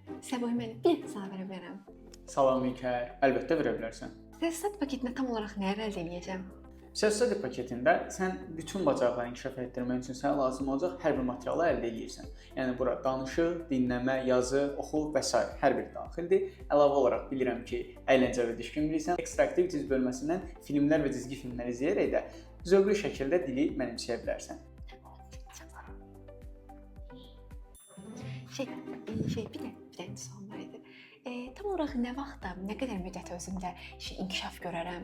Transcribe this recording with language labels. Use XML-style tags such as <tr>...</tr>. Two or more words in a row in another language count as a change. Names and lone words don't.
<az>Səbuhi müəllim, bir sual verə bilərəm. Salam Mikayıl, əlbəttə verə bilərsən. Self-study paketində tam olaraq nəyi əldə edəcəm? Self-study paketində sən bütün bacarıqları inkişaf etdirmək üçün sənə lazım olacaq hər bir materialı əldə edirsən. Yəni bura danışıq, dinləmə, yazı, oxu və s. hər biri daxildir. Əlavə olaraq bilirəm ki, əyləncə və düşkün bilirsən.</az> <en>Extra activities</en> <az>bölməsindən filmlər və cizgi filmlər izləyərək də zövqlü şəkildə dili mənimsəyə bilərsən. Bir də sual var idi. Tam olaraq nə vaxtda, nə qədər müddət özümdə inkişaf görərəm?</az>